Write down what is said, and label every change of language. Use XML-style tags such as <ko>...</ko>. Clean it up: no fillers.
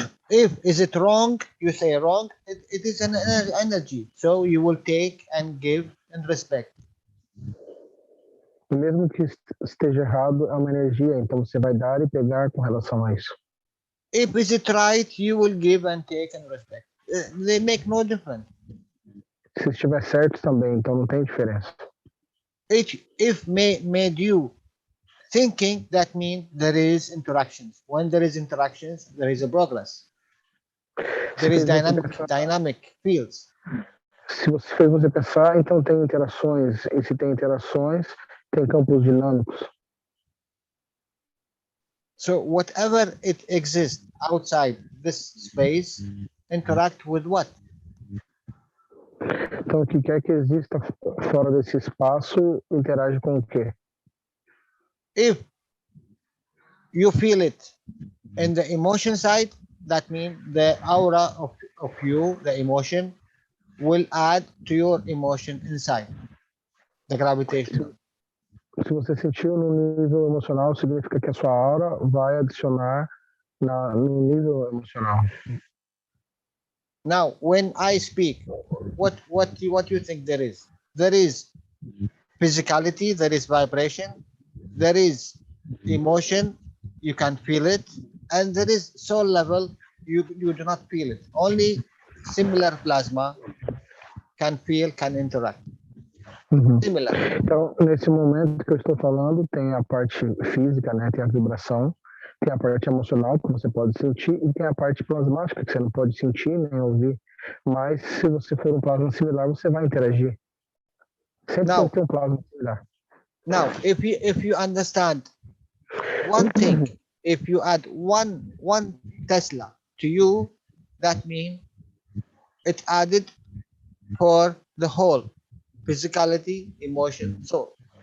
<en>If is it wrong, you say wrong, it is an energy. So you will take and give and respect.</en> <pt>Mesmo que esteja errado, é uma energia, então você vai dar e pegar com relação a isso.</pt> <en>If is it right, you will give and take and respect. They make no difference.</en> <pt>Se estiver certo também, então não tem diferença.</pt> <en>If made you thinking, that means there is interactions. When there is interactions, there is a progress. There is dynamic fields.</en> <pt>Se você fez você pensar, então tem interações. E se tem interações, tem campos dinâmicos.</pt> <en>So whatever it exists outside this space, interact with what?</en> <pt>Então, o que quer que exista fora desse espaço, interage com o quê?</pt> <en>If you feel it in the emotion side, that means the aura of you, the emotion, will add to your emotion inside, the gravitation.</en> <pt>Se você sentiu no nível emocional, significa que a sua aura vai adicionar no nível emocional.</pt> <en>Now, when I speak, what you think there is? There is physicality, there is vibration, there is emotion, you can feel it, and there is soul level, you do not feel it. Only similar plasma can feel, can interact. Similar.</en> <pt>Então, nesse momento que eu estou falando, tem a parte física, né? Tem a vibração, tem a parte emocional que você pode sentir e tem a parte plasmática que você não pode sentir nem ouvir. Mas se você for um plasma similar, você vai interagir. Sempre tem que ter um plasma similar.</pt> <en>Now, if you understand one thing, if you add one Tesla to you, that means it added for the whole physicality, emotion, soul.</en>